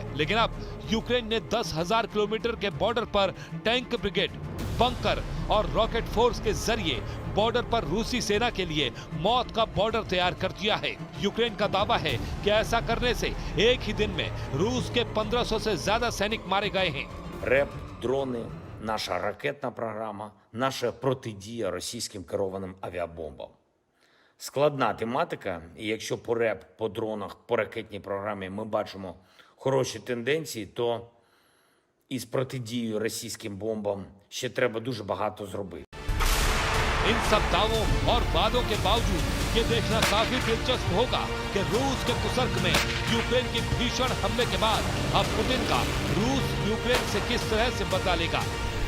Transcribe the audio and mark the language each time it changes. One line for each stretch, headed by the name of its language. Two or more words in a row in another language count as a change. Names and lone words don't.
Hindi: लेकिन अब यूक्रेन ने 10,000 किलोमीटर के बॉर्डर पर
English: tank brigade,
Hindi: बंकर और
English: rocket force
Hindi: के जरिए बॉर्डर पर रूसी सेना के लिए मौत का बॉर्डर तैयार कर दिया है। यूक्रेन का दावा है कि ऐसा करने से एक ही दिन में रूस के 1500 से ज्यादा सैनिक मारे गए हैं।
Ukrainian: РЕП, дрони, наша ракетна програма, наша протидія російським керованим авіабомбам. Складна тематика, і якщо по РЕП, по дронах, по ракетній програмі ми бачимо хороші тенденції, то із протидією російським бомбам ще треба дуже багато зробити.
Hindi: इन सब दावों और वादों के बावजूद ये देखना काफी दिलचस्प होगा कि रूस के कुसर्ग में यूक्रेन की भीषण हमले के बाद अब पुतिन का रूस यूक्रेन से किस तरह से बदला लेगा।